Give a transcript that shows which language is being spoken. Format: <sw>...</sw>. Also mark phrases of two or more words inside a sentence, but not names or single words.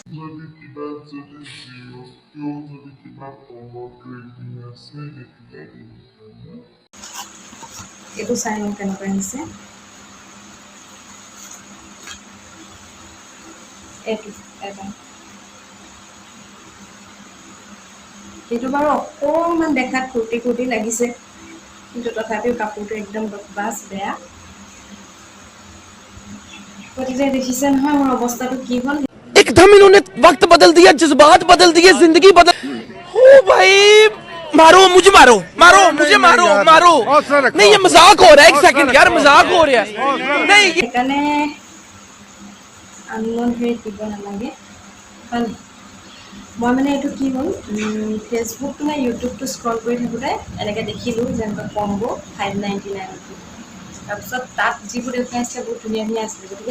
<as>এইটো চাই লওঁ কেনেকুৱা আহিছে এইটো এটা এইটো বাৰু অকণমান দেখাত কুৰ্তি কুৰ্তি লাগিছে কিন্তু তথাপিও কাপোৰটো একদম বকবাস বেয়া গতিকে দেখিছে নহয় মোৰ অৱস্থাটো কি হ'ল</as> <hi>एकदम इन्होंने वक्त बदल दिया जज्बात बदल दिए जिंदगी बदल हो भाई मारो मुझे मारो मारो मुझे मारो मारो नहीं ये मजाक हो रहा है एक सेकंड यार मजाक हो रहा है नहीं</hi> <as>সেইকাৰণে আননোন হেৰি দিব নালাগে হয় মই মানে এইটো কি হ'ল ফেচবুক নে ইউটিউবটো স্ক্ৰল কৰি থাকোঁতে এনেকৈ দেখিলোঁ যেনেকুৱা কম্বো 599 তাৰপিছত তাত যিবোৰ দেখাইছিলে বহুত ধুনীয়া ধুনীয়া আছিলে গতিকে</as>